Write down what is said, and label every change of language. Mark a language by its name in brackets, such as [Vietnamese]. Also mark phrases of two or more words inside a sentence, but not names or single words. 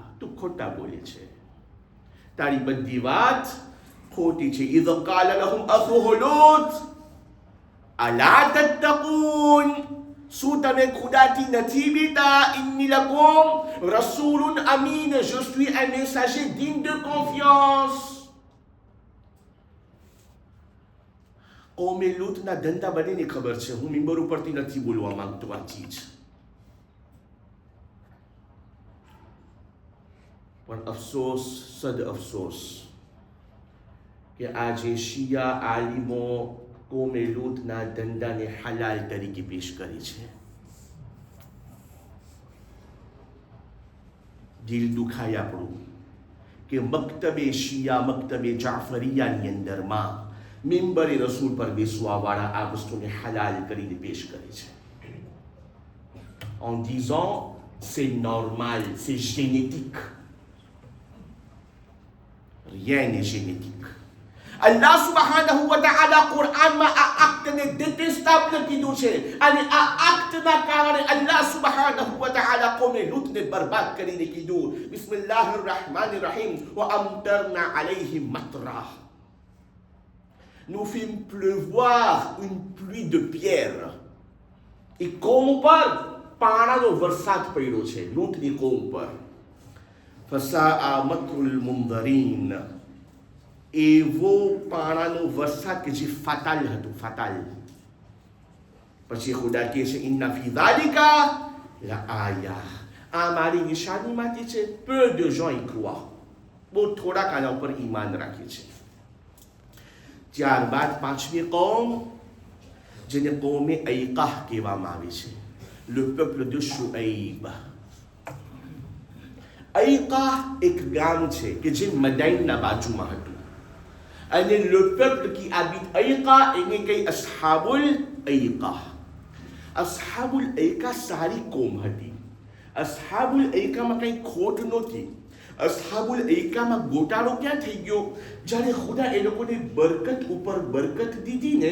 [Gujarati] તું ખોટા બોલે છે, તારી બધી વાત ખોટી છે. [Arabic] إذ قال لهم أخوهم لوط ألا تتقون. [Gujarati] શું તમે ખુદાથી નથી બીતા? [Arabic] إني لكم رسول أمين. [French] Je suis un messager digne de confiance. [Gujarati] કૌમે લૂતના ધંધા બનીને ખબર છે. હું મિંબર ઉપરથી નથી બોલવા માંગતો આ ચીજ, પણ અફસોસ, સદ અફસોસ કે આજે શિયા આલિમો કૌમે લૂતના ધંધાને હલાલ તરીકે પેશ કરે છે. દિલ દુખાય આપણું કે મક્તબે શિયા, મક્તબે જાફરિયાની અંદરમાં મિંબરે રસૂલ પર બેસવાવાળા આ વસ્તુને હલાલ કરીને પેશ કરે છે, [French] en disant c'est normal, c'est génétique. Rien n'est génétique. [Arabic] الله سبحانه وتعالى [Gujarati] Quranમાં આ એક્ટને ડિટેસ્ટેબલ કીધું છે. અને આ એક્ટના કારણે [Arabic] الله سبحانه وتعالى [Gujarati] કૌમે લૂતને બરબાદ કરીને કીધું [Arabic] بسم الله الرحمن الرحيم وأمطرنا عليهم مطرا. [French] Nous fîmes pleuvoir une pluie de pierre. [Gujarati] એ કૌમ પર પાણાનો વરસાદ પડ્યો છે, લૂતની કૌમ પર. [Arabic] فساء مطر المنذرين. [Gujarati] એવો પાણાનો વરસાદ કે જે ફાતાલ હતું, ફાતાલ. પછી ખુદા કહે છે [Arabic] إن في ذلك لآية. [Gujarati] આ મારી નિશાનીમાંથી છે. [French] peu de gens y croient. [Gujarati] બહુ થોડાક આના ઉપર ઈમાન રાખે છે. ત્યારબાદ પાંચમી કૌમ, જેને કૌમે ઐકાહ કહેવામાં આવે છે, [French] le peuple de શુઐબ. [Gujarati] ઐકાહ એક ગામ છે કે જે મદાઈનના બાજુમાં હતું. અને [French] le peuple qui habite [Gujarati] ઐકાહ એને કઈ અસ્હાબુલ ઐકાહ. અસ્હાબુલ ઐકાહ સારી કોમ હતી. અસ્હાબુલ ઐકાહમાં કંઈ ખોટ નહોતી. અસ્હાબુલ ઐકાહમાં ગોટાળો ક્યાં થઈ ગયો? જ્યારે ખુદા એ લોકોને બરકત ઉપર બરકત દીધી ને.